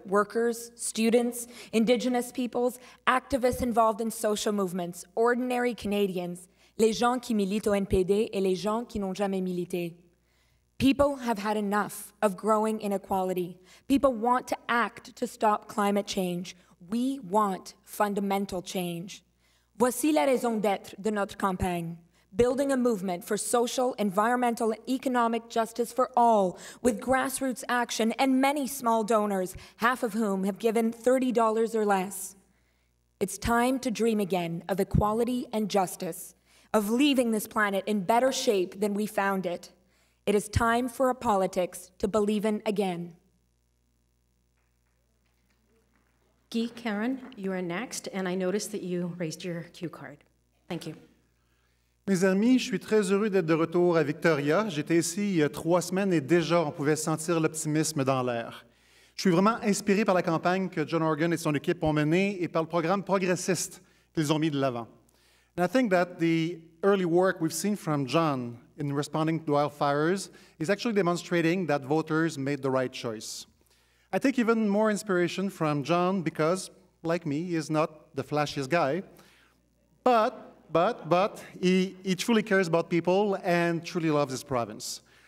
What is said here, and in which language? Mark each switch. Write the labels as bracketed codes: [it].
[en] Workers, students, Indigenous peoples, activists involved in social movements, ordinary Canadians, [fr] les gens qui militent au NPD et les gens qui n'ont jamais milité. [en] People have had enough of growing inequality. People want to act to stop climate change. We want fundamental change. [fr] Voici la raison d'être de notre campagne. [en] Building a movement for social, environmental, and economic justice for all, with grassroots action and many small donors, half of whom have given $30 or less. It's time to dream again of equality and justice, of leaving this planet in better shape than we found it. It is time for a politics to believe in again. Guy Karen, you are next, and I noticed that you raised your cue card. Thank you. [fr] Mes amis, je suis très heureux d'être de retour à Victoria. J'étais ici il y a 3 semaines et déjà on pouvait sentir l'optimisme dans l'air. Je suis vraiment inspiré par la campagne que John Horgan et son équipe ont menée et par le programme progressiste qu'ils ont mis de l'avant. [en] And I think that the early work we've seen from John in responding to wildfires is actually demonstrating that voters made the right choice. I take even more inspiration from John because, like me, he is not the flashiest guy, but he truly cares about people and truly loves his province.